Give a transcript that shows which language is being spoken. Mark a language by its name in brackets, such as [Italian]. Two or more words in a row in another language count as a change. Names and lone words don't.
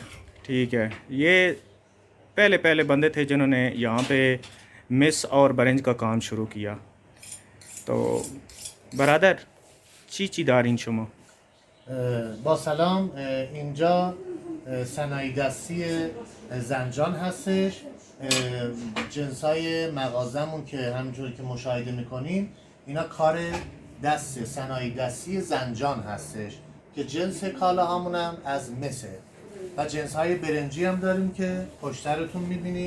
[Hindi] ठीक है, ये पहले पहले बंदे थे जिन्होंने यहाँ पे मिस और बरंज का काम शुरू किया। [Persian] तो برادر چی دارین شما؟ با سلام. اینجا صنایع دستی زنجان هستش. جنسای مغازمون که همونجوری که مشاهده میکنین اینا کار دست صنایع دستی زنجان هستش که جنس کالاهامون هم از مسه و جنسهای برنجی هم داریم که پشترتون میبینیم.